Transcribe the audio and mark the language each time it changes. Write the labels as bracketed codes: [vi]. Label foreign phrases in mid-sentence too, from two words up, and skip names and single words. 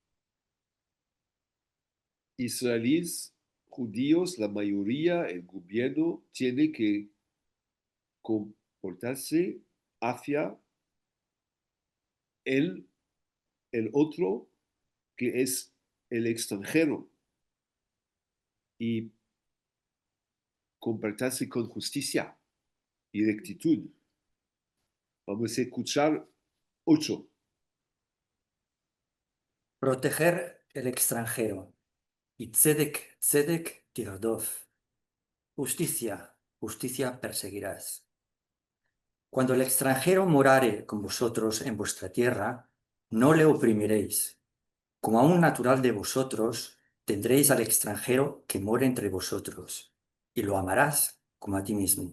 [es] israelíes, judíos, la mayoría, el gobierno, tiene que comportarse hacia el otro, que es el extranjero, y comportarse con justicia y rectitud. Vamos a escuchar 8. Proteger el extranjero. [he] Y tzedek, tzedek tirdof. [es] Justicia, justicia perseguirás. Cuando el extranjero morare con vosotros en vuestra tierra, no le oprimiréis. Como a un natural de vosotros, tendréis al extranjero que mora entre vosotros, y lo amarás como a ti mismo.